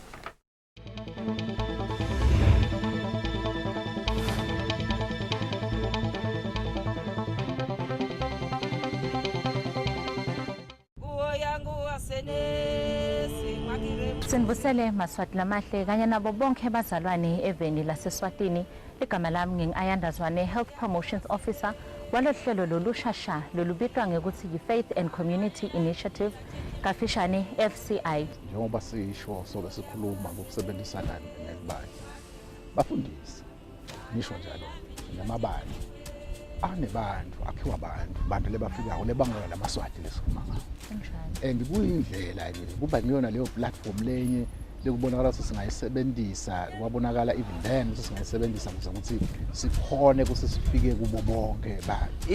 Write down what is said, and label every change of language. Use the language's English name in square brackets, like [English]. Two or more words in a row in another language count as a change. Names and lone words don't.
[Swati] Sinbusele Maswati lamahle kanye nabo bonke bazalwane eveni laseSwatini igama lami ngingayandazwane [English] Health Promotions Officer [Swati] walohlelo lolushasha lolubitwa ngekuthi yi- [English] Faith and Community Initiative [Swati] kafishane FCI. Njengoba sisho sobe sikhuluma ngokusebenzisana nebandla bafundisi nisho njalo namabandla anebantu akhiwa abantu lebafikayo lebangela lamaswati lesikhuluma and kuyindlela nje kuba ngiyona leyo platform lenye lekubonakala ukuthi singayisebenzisa kwabonakala [English] even then [Swati] singayisebenzisa ukuthi sikhone ukuthi sifike kubo bonke abantu